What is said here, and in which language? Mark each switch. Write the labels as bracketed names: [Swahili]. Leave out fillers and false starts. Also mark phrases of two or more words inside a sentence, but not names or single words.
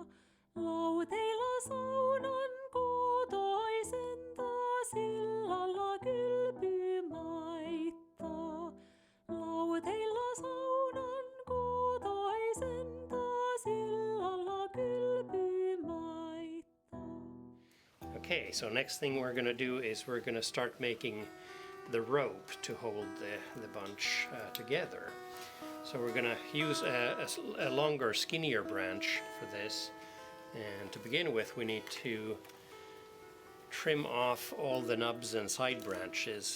[Finnish] Lauteilla saunan kuutoisen taas illalla kylpy maittaa. Lauteilla saunan kuutoisen taas illalla kylpy maittaa. [English] Okay, so next thing we're going to do is we're going to start making the rope to hold the bunch together. So we're going to use a longer, skinnier branch for this. And to begin with, we need to trim off all the nubs and side branches.